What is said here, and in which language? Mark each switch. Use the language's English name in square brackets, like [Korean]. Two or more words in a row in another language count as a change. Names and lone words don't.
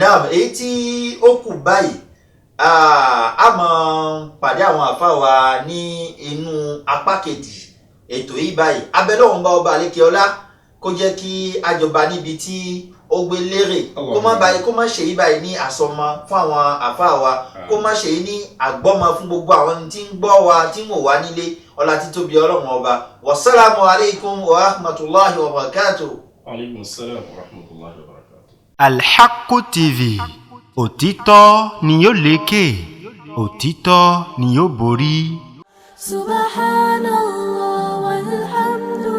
[Yoruba] náà èyí tí ó kù báyìí a máa pàdé àwọn àfáà wa ní inú apá kejì ètò yìí báyìí abẹ́lọ́wọ̀n bá ọba àlékè ọlá kó jẹ́ kí àjọba níbi tí ó gbé lérè kó má ṣe yí báyìí ní àsọmọ fún àwọn àfáà wa kó má ṣe yí ní àgbọ́mọ fún gbogbo àwọn tí ń gbọ́ wa tí ń wò wá nílé ọlá títóbi ọlọ́run ọba [Arabic] والسلام عليكم ورحمة الله وبركاته. عليكم السلام ورحمة الله وبركاته. [Yoruba] Al-Haqqu TV òtítọ́ ni yóò lékè òtítọ́ ni yóò borí. [Arabic] سبحان الله والحمد لله.